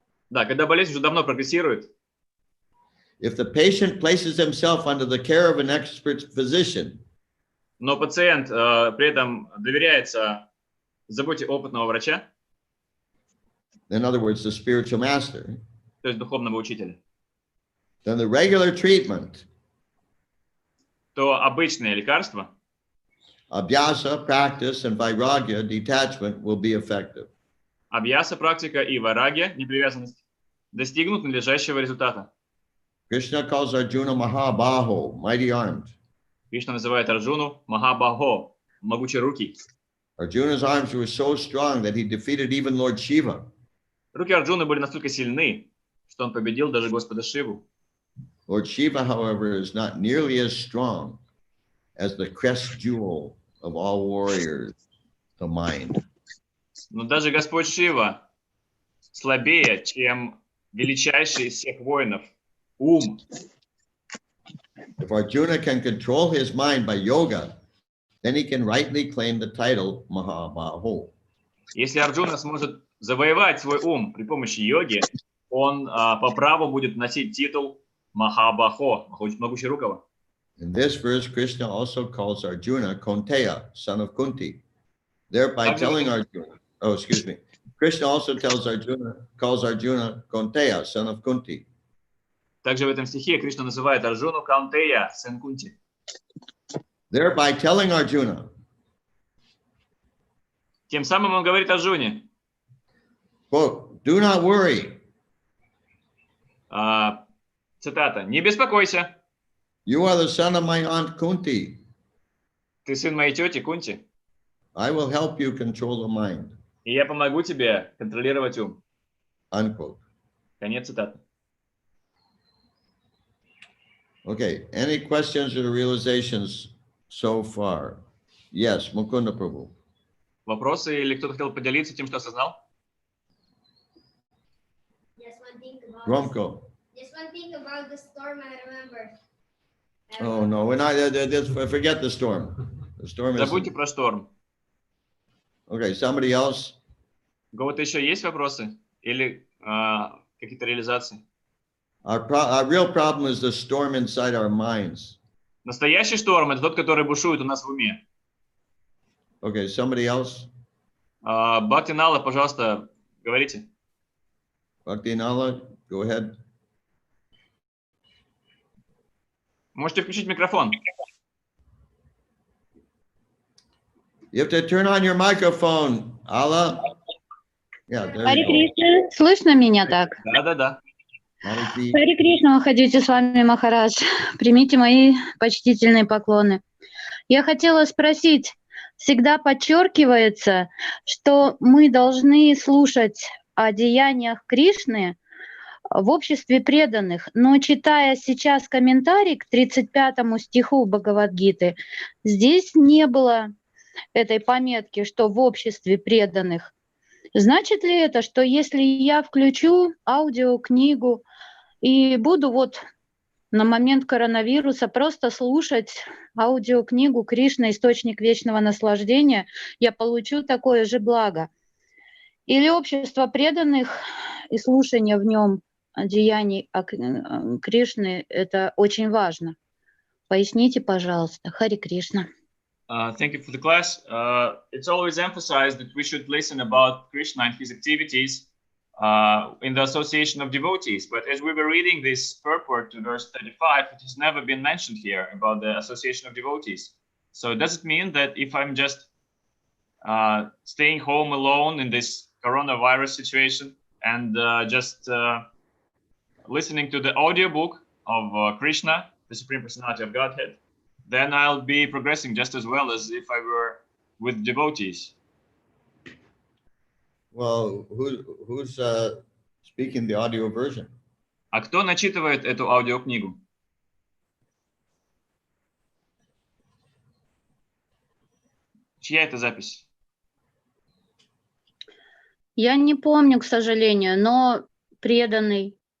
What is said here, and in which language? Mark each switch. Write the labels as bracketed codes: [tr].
[ru] Да, когда болезнь уже давно прогрессирует, [en] if the patient places himself under the care of an expert physician, [ru] но пациент при этом доверяется заботе опытного врача, [en] in other words, the spiritual master, [ru] то есть духовного учителя, [en] then the regular treatment, [ru] то обычное лекарство, [en] abhyasa, practice, and vairagya, detachment, will be effective. [ru] абьяса, практика и варагья, непривязанность, достигнут надлежащего результата. [en] Krishna calls Arjuna Mahabaho, mighty armed. [ru] Кришна называет Арджуну Махабахо, могучерукий. [en] Arjuna's arms were so strong that he defeated even Lord Shiva. [ru] Руки Арджуны были настолько сильны, что он победил даже Господа Шиву. [en] Lord Shiva, however, is not nearly as strong as the crest jewel of all warriors, the mind. [ru] Но даже Господь Шива слабее, чем величайший из всех воинов, ум. [en] If Arjuna can control his mind by yoga, then he can rightly claim the title Mahabaho. [ru] Если Арджуна сможет завоевать свой ум при помощи йоги, он по праву будет носить титул Махабахо, могучерукого. [en] In this verse, Krishna also calls Arjuna Kaunteya, son of Kunti, thereby telling Arjuna, Krishna also calls Arjuna Kaunteya, son of Kunti. [ru] Также в этом стихе Кришна называет Арджуну Каунтея, сын Кунти. [en] Thereby telling Arjuna, [ru] Тем самым он говорит Арджуне, [en] quote, do not worry, [ru] цитата, «Не беспокойся, [en] you are the son of my aunt Kunti. [ru] ты сын моей тети Кунти, [en] I will help you control the mind. [ru] и я помогу тебе контролировать ум». [en] Unquote. [ru] Конец цитаты. [en] Okay, any questions or realizations so far? Yes, Mukunda Prabhu. [ru] Вопросы или кто-то хотел поделиться тем, что осознал? [en] Just one thing about [ru] Gromko. [en] just one thing about the storm I remember. Oh no, we're not. Forget the storm. The storm is. [ru] Забудьте про шторм. [en] Okay, somebody else. [ru] У кого-то еще есть вопросы или какие-то реализации? [en] Our real problem is the storm inside our minds. [ru] Настоящий шторм – это тот, который бушует у нас в уме. [en] Okay, somebody else. [ru] Бхакти Нала, пожалуйста, говорите. [en] Bhakti Nala, go ahead. [ru] Можете включить микрофон. [en] You have to turn on your microphone, Allah. Yeah, there [ru] Хари [en] you go. [ru] Кришна, слышно меня так? Да-да-да. Mariki. Хари Кришна, Махадьюти с вами Махарадж. Примите мои почтительные поклоны. Я хотела спросить, всегда подчеркивается, что мы должны слушать о деяниях Кришны в обществе преданных, но читая сейчас комментарий к 35 стиху Бхагавад-гиты, здесь не было этой пометки, что в обществе преданных. Значит ли это, что если я включу аудиокнигу и буду вот на момент коронавируса просто слушать аудиокнигу «Кришна. Источник вечного наслаждения», я получу такое же благо? Или общество преданных и слушание в нем деяний Кришны – это очень важно? Поясните, пожалуйста. Хари Кришна. [en] Thank you for the class. It's always emphasized that we should listen about Krishna and his activities in the association of devotees. But as we were reading this purport to verse 35, it has never been mentioned here about the association of devotees. So does it mean that if I'm just staying home alone in this coronavirus situation and just listening to the audiobook of Krishna, the Supreme Personality of Godhead, then I'll be progressing just as well as if I were with devotees? Well, who's speaking the audio version? [ru] А кто начитывает эту аудиокнигу? Чья это запись? Я не помню, к сожалению, но преданный.